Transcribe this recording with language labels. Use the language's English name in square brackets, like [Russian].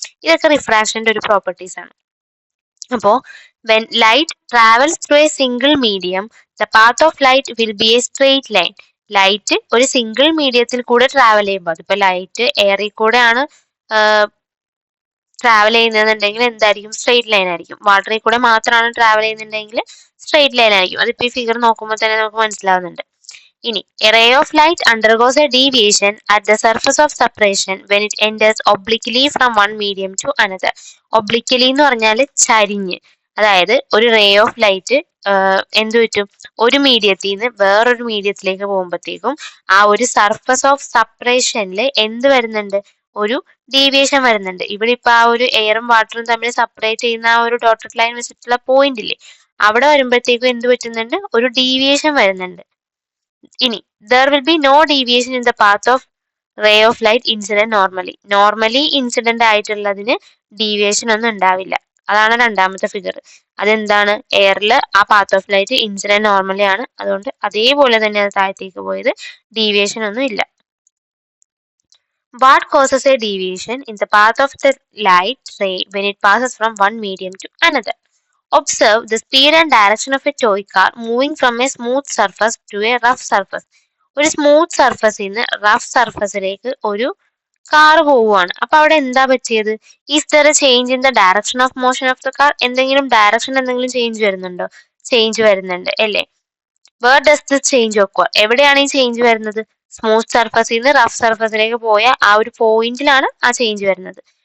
[Malayalam] ഇതൊക്കെ റിഫ്രാക്ഷന്റെ ഒരു പ്രോപ്പർട്ടീസ് ആണ്. അപ്പോ [English] when light travels through a single medium, the path of light will be a straight line. [Malayalam] Light ഒരു single മീഡിയത്തിൽ കൂടെ ട്രാവൽ ചെയ്യുമ്പോൾ, അതിപ്പോ ലൈറ്റ് എയറിൽ കൂടെയാണ് ട്രാവൽ ചെയ്യുന്നതെന്നുണ്ടെങ്കിൽ എന്തായിരിക്കും? സ്ട്രെയിറ്റ് ലൈൻ ആയിരിക്കും. വാട്ടറിൽ കൂടെ മാത്രമാണ് ട്രാവൽ ചെയ്യുന്നുണ്ടെങ്കിൽ സ്ട്രെയിറ്റ് ലൈൻ ആയിരിക്കും. അതിപ്പോ ഈ ഫിഗർ നോക്കുമ്പോൾ തന്നെ നമുക്ക് മനസ്സിലാവുന്നുണ്ട്. ഇനി [English] a ray of light undergoes a deviation at the surface of separation when it enters obliquely from one medium to another. [Malayalam] Obliquely എന്ന് പറഞ്ഞാൽ ചരിഞ്ഞ്, അതായത് ഒരു റേ ഓഫ് ലൈറ്റ് എന്ത് പറ്റും? ഒരു മീഡിയത്തിൽ നിന്ന് വേറൊരു മീഡിയത്തിലേക്ക് പോകുമ്പോഴത്തേക്കും ആ ഒരു സർഫസ് ഓഫ് സെപ്പറേഷനിൽ എന്ത് വരുന്നുണ്ട്? ഒരു ഡീവിയേഷൻ വരുന്നുണ്ട്. ഇവിടെ ഇപ്പൊ ആ ഒരു എയറും വാട്ടറും തമ്മിൽ സെപ്പറേറ്റ് ചെയ്യുന്ന ആ ഒരു ഡോട്ടഡ് ലൈൻ വെച്ചിട്ടുള്ള പോയിന്റ് ഇല്ലേ, അവിടെ വരുമ്പോഴത്തേക്കും എന്ത് പറ്റുന്നുണ്ട്? ഒരു ഡീവിയേഷൻ വരുന്നുണ്ട്. ഇനി [English] there will be no deviation in the path of ray of light incident normally. [Malayalam] Normally incident ആയിട്ടുള്ളതിന് deviation ഒന്നും ഉണ്ടാവില്ല. അതാണ് രണ്ടാമത്തെ ഫിഗർ. അതെന്താണ്? എയറിൽ ആ path of light incident normally ആണ്, അതുകൊണ്ട് അതേപോലെ തന്നെ അത് താഴത്തേക്ക് പോയത്, ഡീവിയേഷൻ ഒന്നും ഇല്ല. [English] What causes a deviation in the path of the light ray when it passes from one medium to another? Observe the speed and direction of a toy car moving from a smooth surface to a rough surface. [Malayalam] ഒരു smooth സർഫസിൽ നിന്ന് rough സർഫസിലേക്ക് ഒരു car പോവുകയാണ്. അപ്പൊ അവിടെ എന്താ പറ്റിയത്? [English] Is there a change in the direction of motion of the car? [Malayalam] എന്തെങ്കിലും ഡയറക്ഷൻ എന്തെങ്കിലും ചേഞ്ച് വരുന്നുണ്ടോ? ചേഞ്ച് വരുന്നുണ്ട് അല്ലേ? [English] Where does this change occur? [Malayalam] എവിടെയാണ് ഈ ചേഞ്ച് വരുന്നത്? സ്മൂത്ത് സർഫസിൽ നിന്ന് റഫ് സർഫസിലേക്ക് പോയ ആ ഒരു പോയിന്റിലാണ് ആ ചേഞ്ച് വരുന്നത്.